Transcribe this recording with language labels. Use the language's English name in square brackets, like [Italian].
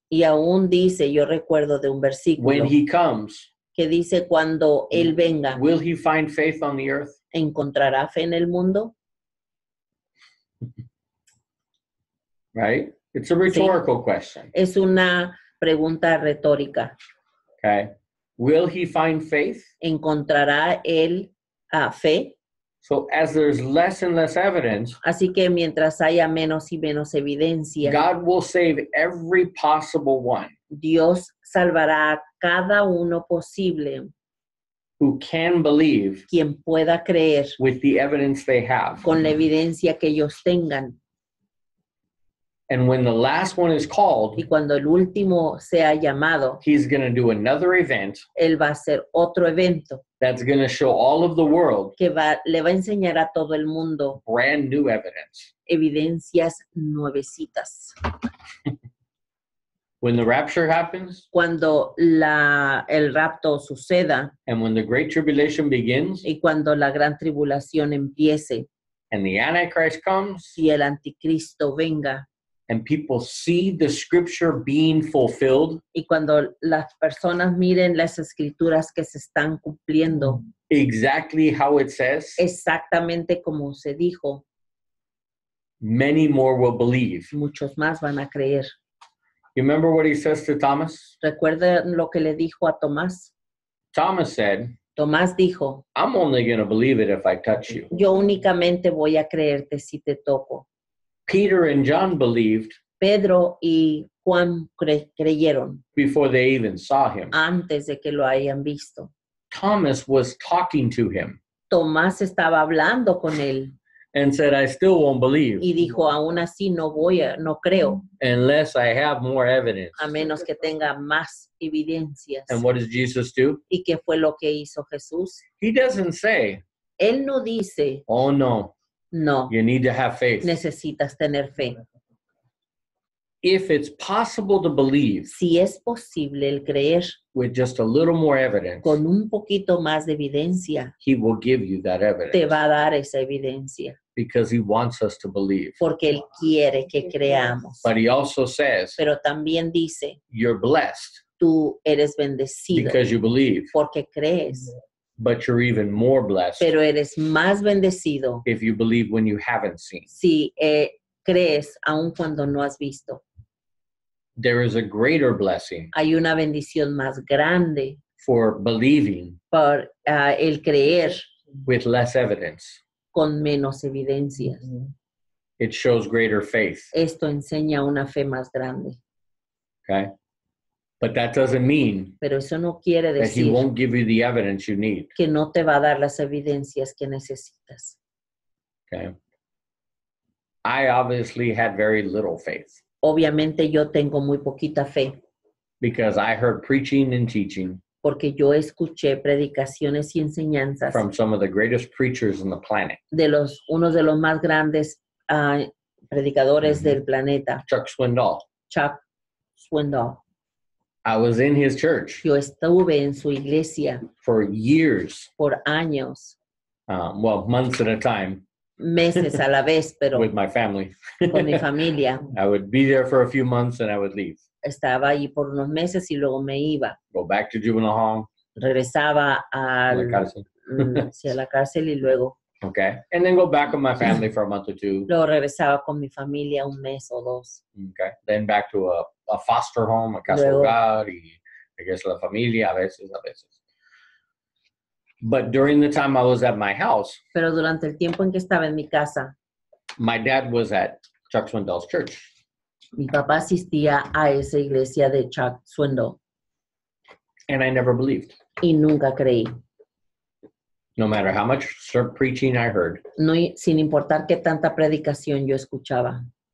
[Spanish] Y aún dice, yo recuerdo de un versículo [English] when he comes, [Spanish] que dice, cuando Él venga, [English] will he find faith on the earth? [Spanish] ¿encontrará fe en el mundo? [English] Right? It's a rhetorical question. [Spanish] Es una pregunta retórica. [English] Okay. Will he find faith? [Spanish] ¿Encontrará Él fe? [English] So as there's less and less evidence, [Spanish] Así que mientras haya menos y menos evidencia, [English] God will save every possible one [Spanish] Dios salvará a cada uno posible [English] who can believe [Spanish] quien pueda creer [English] with the evidence they have. [Spanish] con la evidencia que ellos tengan. [English] And when the last one is called, [Spanish] Y cuando el último sea llamado, [English] he's going to do another event [Spanish] Él va a hacer otro evento [English] that's going to show all of the world [Spanish] que le va a enseñar a todo el mundo [English] brand new evidence. [Spanish] evidencias nuevecitas. [English] When the rapture happens [Spanish] Cuando el rapto suceda [English] and when the great tribulation begins [Spanish] y cuando la gran tribulación empiece [English] and the Antichrist comes [Spanish] y el anticristo venga [English] and people see the scripture being fulfilled [Spanish] y cuando las personas miren las escrituras que se están cumpliendo [English] exactly how it says, [Spanish] exactamente como se dijo, [English] many more will believe. [Spanish] muchos más van a creer. [English] You remember what he says to Thomas? [Spanish] ¿Recuerda lo que le dijo a Tomás? [English] Thomas said, [Spanish] Tomás dijo, [English] I'm only going to believe it if I touch you. [Spanish] yo únicamente voy a creerte si te toco. [English] Peter and John believed [Spanish] Pedro y Juan creyeron [English] before they even saw him. [Spanish] antes de que lo hayan visto. [English] Thomas was talking to him [Spanish] Tomás estaba hablando con él [English] and said, I still won't believe [Spanish] y dijo, aún así no creo, [English] unless I have more evidence. [Spanish] a menos que tenga más evidencias. [English] And what does Jesus do? [Spanish] ¿Y qué fue lo que hizo Jesús? [English] He doesn't say, [Spanish] Él no dice, [English] oh no, [Spanish] no, [English] you need to have faith. [Spanish] necesitas tener fe. [English] If it's possible to believe [Spanish] Si es posible el creer [English] with just a little more evidence, [Spanish] con un poquito más de evidencia, [English] he will give you that [Spanish] te [English] evidence [Spanish] va a dar esa evidencia, [English] because he wants us to believe. [Spanish] porque Él quiere que creamos. [English] But he also says, [Spanish] Pero también dice, [English] you're blessed [Spanish] tú eres bendecido [English] because you believe, [Spanish] porque crees, [English] but you're even more blessed [Spanish] pero eres más bendecido [English] if you believe when you haven't seen. [Spanish] si crees aun cuando no has visto. [English] There is a greater blessing [Spanish] Hay una bendición más grande [English] for believing [Spanish] por el creer [English] with less evidence. [Spanish] con menos evidencias. [English] It shows greater faith, [Spanish] Esto enseña una fe más grande, [English] okay? But that doesn't mean [Spanish] pero eso no quiere [English] that he [Spanish] decir [English] won't give you the evidence you need, [Spanish] que no te va a dar las evidencias que necesitas. [English] okay? I obviously had very little faith [Spanish] Obviamente yo tengo muy poquita fe [English] because I heard preaching and teaching [Spanish] porque yo escuché predicaciones y enseñanzas [English] from some of the greatest preachers on the planet. [Spanish] de unos de los más grandes predicadores del planeta, [English] Chuck Swindoll. [Spanish] Chuck Swindoll. [English] I was in his church [Spanish] Yo estuve en su iglesia [English] for years, [Spanish] por años, [English] months at a time [Spanish] meses a la vez, pero [English] with my family. [Spanish] con mi familia. [English] I would be there for a few months and I would leave. [Spanish] Estaba ahí por unos meses y luego me iba. [English] Go back to juvenile hall, [Spanish] Regresaba la cárcel. hacia la cárcel y luego [English] Okay. And then go back with my family for a month or two. [Spanish] regresaba con mi familia un mes o dos. [English] Okay. Then back to a foster home, [Spanish] a casa Luego. hogar, y regreso a la familia a veces. [English] But during the time I was at my house, [Spanish] Pero durante el tiempo en que estaba en mi casa, [English] my dad was at Chuck Swindoll's church. [Spanish] mi papá asistía a esa iglesia de Chuck Swindoll [English] And I never believed. [Spanish] y nunca creí. [English] No matter how much preaching I heard, [Spanish] No, sin importar qué tanta predicación yo escuchaba.